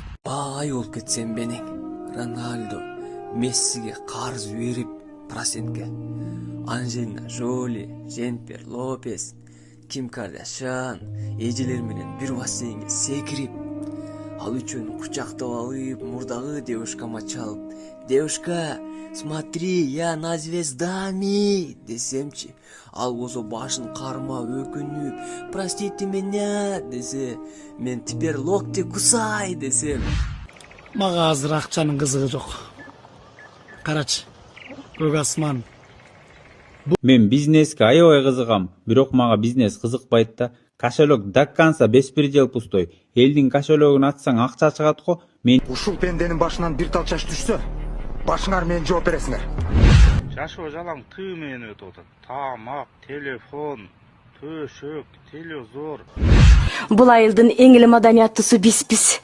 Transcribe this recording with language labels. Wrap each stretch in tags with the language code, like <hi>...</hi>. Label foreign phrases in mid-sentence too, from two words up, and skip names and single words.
<ky>Бай болуп кетсем менен Роналдо, Мессиге карыз берип процентке. Анжелина Жоли, Дженнифер Лопес, Ким Кардашьян эжелер менен бир бассейнге секирип, ал үчөөнү кучактап алып, мурдагы девушкама чалып,</ky> <ru>"Девушка, смотри, я на звездами"</ru> <ky>десемчи, ал болсо башын кармап, өкүнүп,</ky> <ru>"Простите меня"</ru> <ky>десе, мен</ky> <ru>"Теперь локти кусай" десем.</ru> <ky>Мага азыр акчанын кызыгы жок. Карачы, көк асман. Мен бизнеске аябай кызыгам, бирок мага бизнес кызыкпайт да.</ky> <ru>Кошелек до конца беспредел пустой.</ru> <ky>Элдин кошелегин ачсаң акча чыгат го. Мен Ушул пенденин башынан бир тал чач түшсө, башыңар менен жооп бересиңер. Жашоо жалаң тыы менен өтүп атат. Тамак, телефон, төшөк, телевизор. Бул айылдын эң эле маданияттуусу биспиз.</ky>